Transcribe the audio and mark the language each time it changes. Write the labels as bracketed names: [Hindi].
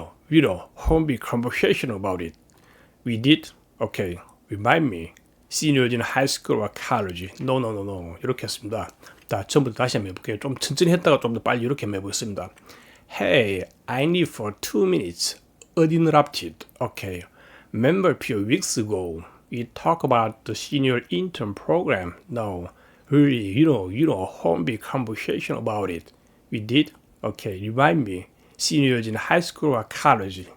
[English] Won't be conversation about it. We did? Okay. Remind me. Seniors in high school or college. No. [Korean] 이렇게 했습니다. 자, 처음부터 다시 한번 해볼게요. 좀 천천히 했다가 좀 더 빨리 이렇게 한번 해보겠습니다. [English] Hey, I need for 2 minutes. Uninterrupted. Okay. Remember a few weeks ago, we talked about the senior intern program. No. Really, won't be conversation about it. We did? Okay. Remind me. Seniors in high school or college.